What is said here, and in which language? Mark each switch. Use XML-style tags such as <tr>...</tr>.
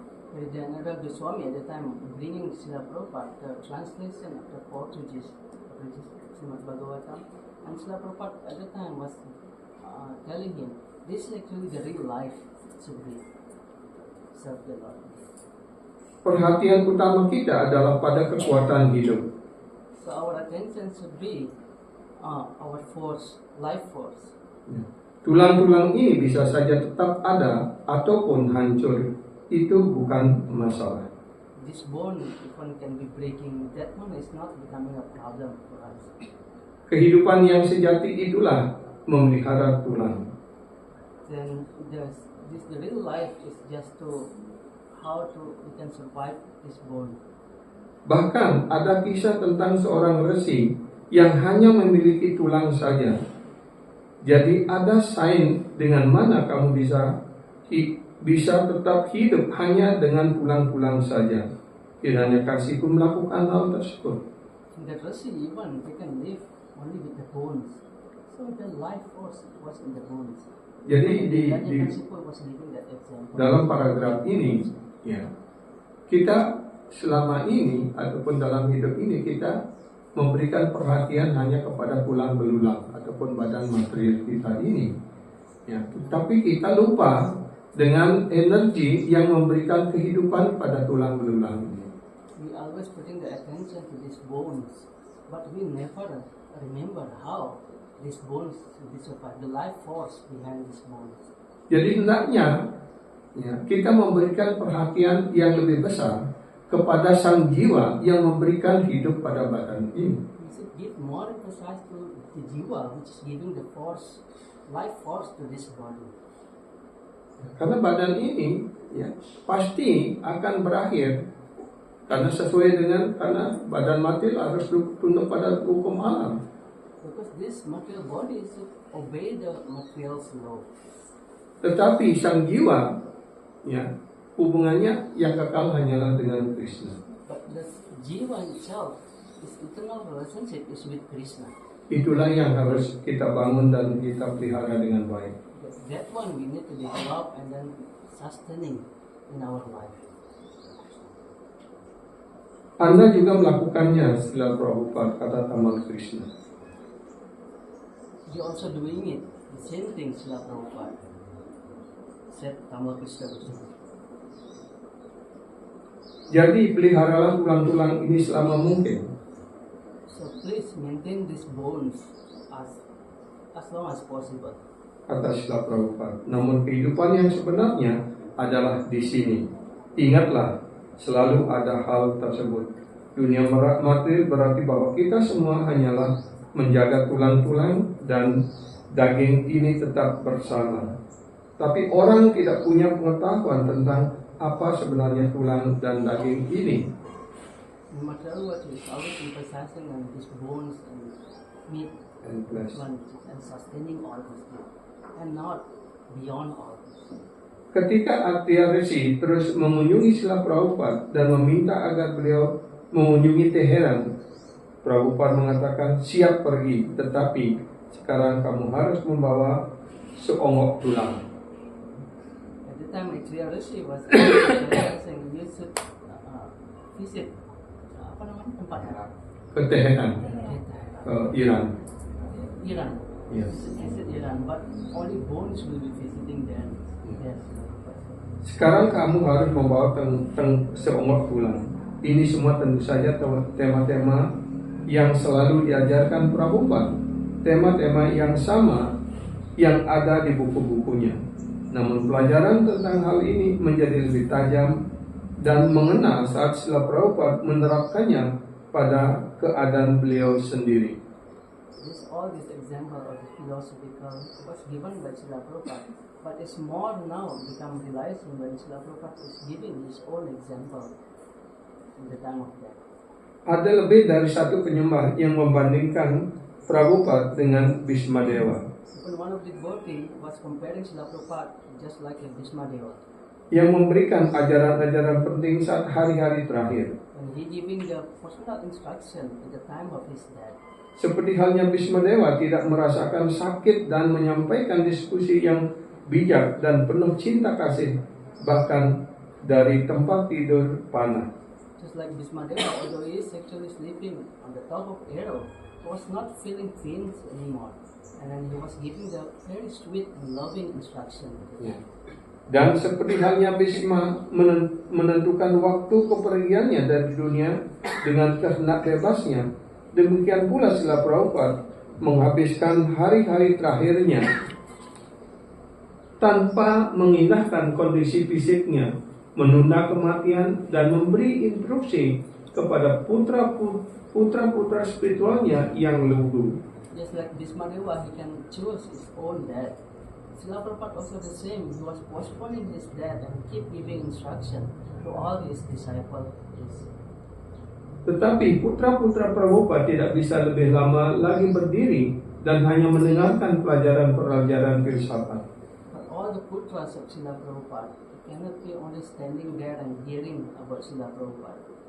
<en>Hridayananda Goswami at the time bringing Srila Prabhupada the translation of the Portuguese Srimad Bhagavatam, and Srila Prabhupada at the time was telling him, this is actually the real life should be serve the Lord.</en> <id>Perhatian utama kita adalah pada kekuatan hidup.</id> <en>So our attention should be our force, life force.</en> <id>Tulang-tulang ini bisa saja tetap ada ataupun hancur. Itu bukan masalah.</id> <en>This bone, if one can be breaking, that one is not becoming a problem for us.</en> <id>Kehidupan yang sejati itulah memelihara tulang.</id> <en>Then the real life is just to how to we can survive this bone.</en> <id>Bahkan ada kisah tentang seorang resi yang hanya memiliki tulang saja. Jadi ada sign dengan mana kamu bisa tetap hidup hanya dengan tulang-tulang saja. Kiranya kasihku melakukan hal tersebut.</id> <en>In that resi even they can live only with the bones. So the life force was in the bones.</en> <id>Jadi</id> <en>Kiranya kasihku was living that example.</en> <id>dalam paragraf ini, ya, kita selama ini ataupun dalam hidup ini kita memberikan perhatian hanya kepada tulang belulang ataupun badan material kita ini. Ya, tapi kita lupa dengan energi yang memberikan kehidupan pada tulang belulang ini.</id> <en>We always putting the attention to these bones, but we never remember how these bones should be survived, the life force behind these bones.</en> <id>Jadi hendaknya ya, kita memberikan perhatian yang lebih besar kepada sang jiwa yang memberikan hidup pada badan ini.</id> <en>We should give more emphasis to the jiva, which is giving the force, life force to this body.</en> <id>Karena badan ini ya, pasti akan berakhir. Karena karena badan mati harus tunduk pada hukum alam.</id> <en>Because this material body should obey the material law.</en> <id>Tetapi sang jiwa ya, hubungannya yang kekal hanyalah dengan Krishna.</id> <en>But the jiva itself, its eternal relationship is with Krishna.</en> <id>Itulah yang harus kita bangun dan kita pelihara dengan baik.</id> <en>That one we need to develop and then sustaining in our life.</en> <id>Anda juga melakukannya, Srila Prabhupada, kata Tamal Krishna.</id> <en>You also doing it, the same thing Srila Prabhupada said Tamal Krishna.</en> <id>Jadi peliharalah tulang-tulang ini selama mungkin.</id> <en>So please maintain these bones as long as possible.</en> <id>Kata Srila Prabhupada. Namun kehidupan yang sebenarnya adalah di sini. Ingatlah, selalu ada hal tersebut. Dunia materi berarti bahwa kita semua hanyalah menjaga tulang-tulang dan daging ini tetap bersama. Tapi orang tidak punya pengetahuan tentang apa sebenarnya tulang dan daging ini.</id> <en>No matter what, is always emphasizing on these bones and meat And flesh. and sustaining all this things, and not beyond all this.</en> <id>Ketika Artya Resi terus mengunjungi Srila Prabhupada dan meminta agar beliau mengunjungi Teheran, Prabhupada mengatakan siap pergi, tetapi sekarang kamu harus membawa seonggok tulang.</id> <en>At the time, Artya Rishi was saying you should visit</en> <id>apa namanya tempat Ke Teheran, ke Iran. Iran.</id> <en>Yes. Visit Iran, but only bones will be visiting there. Yes.</en> <id>Sekarang kamu harus membawa seonggok tulang. Ini semua tentu saja tema-tema yang selalu diajarkan Prabhupada. Tema-tema yang sama yang ada di buku-bukunya. Namun pelajaran tentang hal ini menjadi lebih tajam dan mengenal saat Srila Prabhupada menerapkannya pada keadaan beliau sendiri.</id> <en>All this example of the philosophical was given by Srila Prabhupada, but it's more now become realizing when Srila Prabhupada is giving his own example in the time of death.</en> <id>Ada lebih dari satu penyembah yang membandingkan Prabhupada dengan Bhismadewa.</id> <en>Even one of the devotee was comparing Srila Prabhupada just like a Bhismadewa.</en> <id>Yang memberikan ajaran-ajaran penting saat hari-hari terakhir.</id> <en>And he giving the personal instruction at the time of his death.</en> <id>Seperti halnya Bhismadewa tidak merasakan sakit dan menyampaikan diskusi yang bijak dan penuh cinta kasih, bahkan dari tempat tidur panah.</id> <en>Just like Bhismadewa, although he is actually sleeping on the top of arrow, was not feeling pains anymore. And then he was giving the very sweet and loving instruction.</en> <id>Dan seperti halnya Bhisma menentukan waktu kepergiannya dari dunia dengan kehendak bebasnya, demikian pula Srila Prabhupada menghabiskan hari-hari terakhirnya tanpa mengindahkan kondisi fisiknya, menunda kematian dan memberi instruksi kepada putra-putra spiritualnya yang lugu.</id> <en>Just like Bhismadewa, he can choose his own death. Srila Prabhupada also the same. He was postponing his death and keep giving instruction to all his disciples.</en> <id>Tetapi putra-putra Prabhupada tidak bisa lebih lama lagi berdiri dan hanya mendengarkan pelajaran filsafat.</id> <en>But all the putras of Srila Prabhupada cannot be only standing there and hearing about Srila Prabhupada.</en>